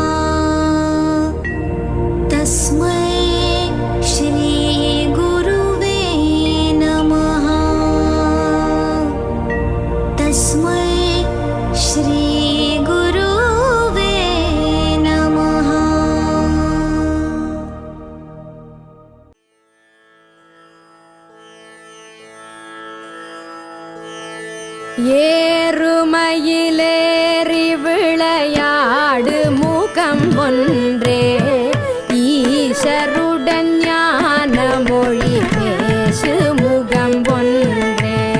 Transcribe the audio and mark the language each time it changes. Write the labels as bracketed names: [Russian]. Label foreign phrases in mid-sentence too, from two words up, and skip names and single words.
[Sanskrit] तस्मै श्री गुरुवे नमः। तस्मै श्री गुरुवे नमः। [Tamil] ஏறுமயிலேறி விளையாடு முகம் ஒன்றே ஈசருடன் ஞான மொழி பேசு முகம் ஒன்றே.